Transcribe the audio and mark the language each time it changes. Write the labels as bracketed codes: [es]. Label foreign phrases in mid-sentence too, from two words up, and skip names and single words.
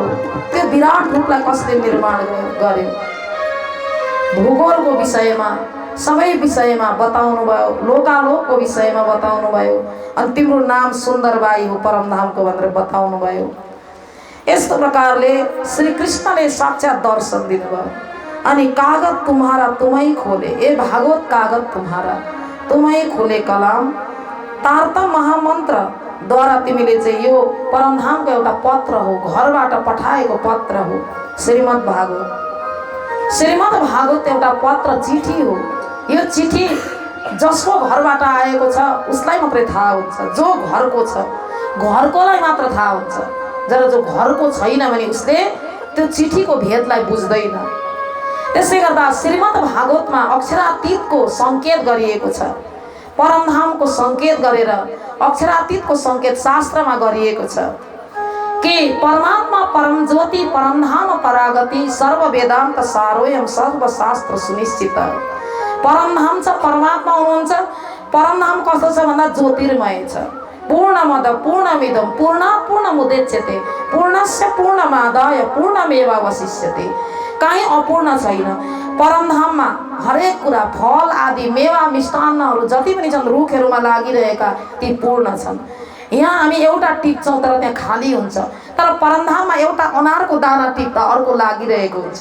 [ne] त्यो विराट रूपलाई कसले निर्माण गर्यो? भूगोलको विषयमा सबै विषयमा बताउनु भयो, लोकालोकको विषयमा बताउनु भयो, अनि तिम्रो नाम सुन्दरबाई हो परमधामको भनेर बताउनु भयो। यस्तो प्रकारले श्री कृष्णले साक्षात दर्शन दिनुभयो। [hi] अनि कागज तुम्हारा तुम्हें खोले, ए भागवत कागज तुम्हारा तुम्हें खोले कलाम, [ne] तारतम महामन्त्र द्वारा तिमीले चाहिँ यो परमधामको एउटा पत्र हो, घरबाट पठाएको पत्र हो श्रीमद् भागवत। श्रीमद् भागवत एउटा पत्र चिठी हो। यो चिठी जसको घरबाट आएको छ उसलाई मात्रै थाहा हुन्छ, जो घरको छ घरकोलाई मात्र थाहा हुन्छ। जब जो घरको छैन भने उसले त्यो चिठीको भेदलाई बुझ्दैन। त्यसै गर्दा श्रीमद् भागवतमा अक्षरातीतको सङ्केत गरिएको छ। परमधामको सङ्केत गरेर अक्षरातीतको सङ्केत शास्त्रमा गरिएको छ कि [sa] परमात्मा परम ज्योति परमधाम परागति सर्व वेदान्त सारोयम सर्वशास्त्र सुनिश्चित। [ne] परमधाम छ, परमात्मा हुनुहुन्छ। परमधाम कस्तो छ भन्दा ज्योतिर्मय छ। [sa] पूर्णमद पूर्णमिदं पूर्णात् पूर्णमुदच्यते पूर्णस्य पूर्णमादाय पूर्णमेवावशिष्यते। [ne] कहीँ अपूर्ण छैन। परमधाममा हरेक कुरा फल आदि मेवा मिष्टान्नहरू जति पनि छन् रुखहरूमा लागिरहेका ती पूर्ण छन्। यहाँ हामी एउटा टिप्छौँ तर त्यहाँ खाली हुन्छ, तर परमधाममा एउटा अनारको दाना टिप्दा अर्को लागिरहेको हुन्छ।